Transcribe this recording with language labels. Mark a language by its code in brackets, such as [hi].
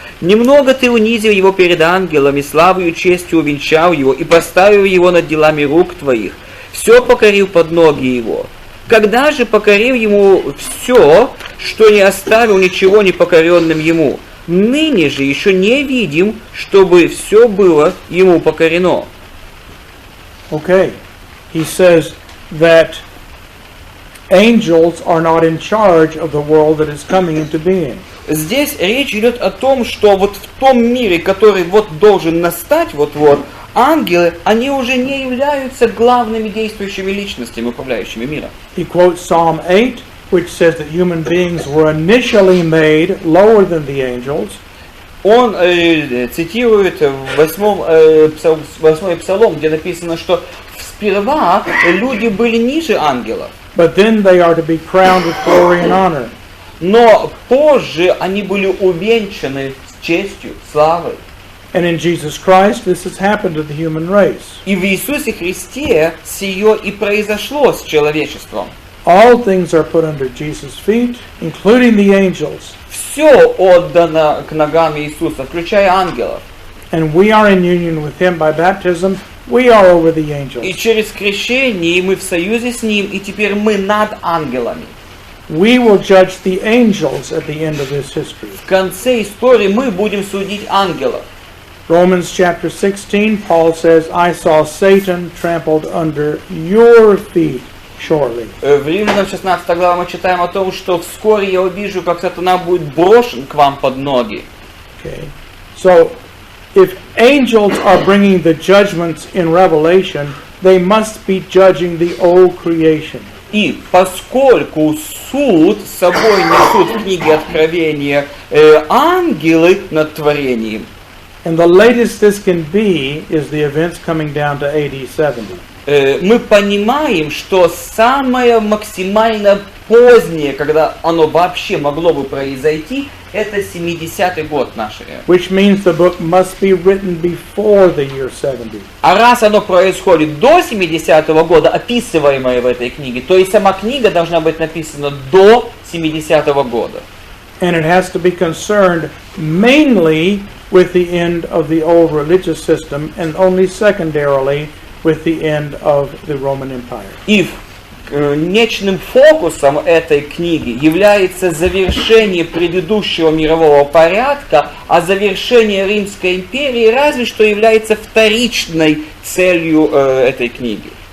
[ru] Немного ты унизил его перед ангелами, славою и честью увенчал его и поставил его над делами рук твоих. Все покорил под ноги его. Когда же покорил ему все, что не оставил ничего непокоренным ему? Ныне же еще не видим, чтобы все было ему покорено. [en] Okay. He says that angels are not in charge of the world that is coming into being. [ru] Здесь речь идет о том, что вот в том мире, который вот должен настать, вот-вот, ангелы, они уже не являются главными действующими личностями, управляющими миром. [en] He quotes Psalm 8, which says that human beings were initially made lower than the angels. [ru] Он цитирует 8-й псалом, где написано, что сперва люди были ниже ангелов. [en] But then they are to be crowned with glory and honor. [ru] Но позже они были увенчаны честью, славой. [en] And in Jesus Christ, this has happened to the human race. [ru] И в Иисусе Христе сие и произошло с человечеством. [en] All things are put under Jesus' feet, including the angels. [ru] Все отдано к ногам Иисуса, включая ангелов. [en] And we are in union with Him by baptism. We are over the angels. [ru] И через крещение мы в союзе с Ним, и теперь мы над ангелами. [en] We will judge the angels at the end of this history. [ru] В конце истории мы будем судить ангелов. [en] Romans chapter 16, Paul says, I saw Satan trampled under your feet shortly. [ru] В Римлянам 16 глава мы читаем о том, что вскоре я увижу, как сатана будет брошен к вам под ноги. [en] Okay. So, if angels are bringing the judgments in Revelation, they must be judging the old creation. [ru] И поскольку суд с собой несут в книге Откровения ангелы над творением, [en] And the latest this can be is the events coming down to AD 70. [ru] мы понимаем, что самое максимально позднее, когда оно вообще могло бы произойти, это 70-й год нашей эры. [en] Which means the book must be written before the year 70. [ru] А раз оно происходит до 70-го года, описываемое в этой книге, то и сама книга должна быть написана до 70-го года. [en] And it has to be concerned mainly with the end of the old religious system and only secondarily with the end of the Roman Empire. [ru] И конечным фокусом этой книги является завершение предыдущего мирового порядка, а завершение Римской империи разве что является вторичной целью этой книги.